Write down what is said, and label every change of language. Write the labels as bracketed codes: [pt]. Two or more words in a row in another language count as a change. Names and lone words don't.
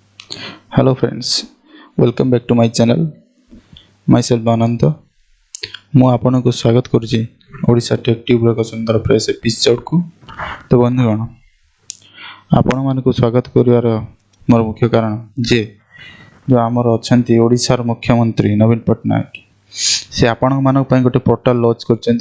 [en] Hello friends, welcome back to my channel. Myself Ananta. [or] ମୁଁ ଆପଣଙ୍କୁ ସ୍ୱାଗତ କରୁଛି ଓଡ଼ିଶା ଟେକ୍ ଟ୍ୟୁବ୍ର ଏକ ସୁନ୍ଦର [en] fresh episodeକୁ। [or] ତ ବନ୍ଧୁଗଣ, ଆପଣମାନଙ୍କୁ ସ୍ୱାଗତ କରିବାର ମୋର ମୁଖ୍ୟ କାରଣ ଯେ ଯେଉଁ ଆମର ଅଛନ୍ତି ଓଡ଼ିଶାର ମୁଖ୍ୟମନ୍ତ୍ରୀ ନବୀନ ପଟ୍ଟନାୟକ, ସେ ଆପଣମାନଙ୍କ ପାଇଁ ଗୋଟେ [en] portal launch [or] କରିଛନ୍ତି।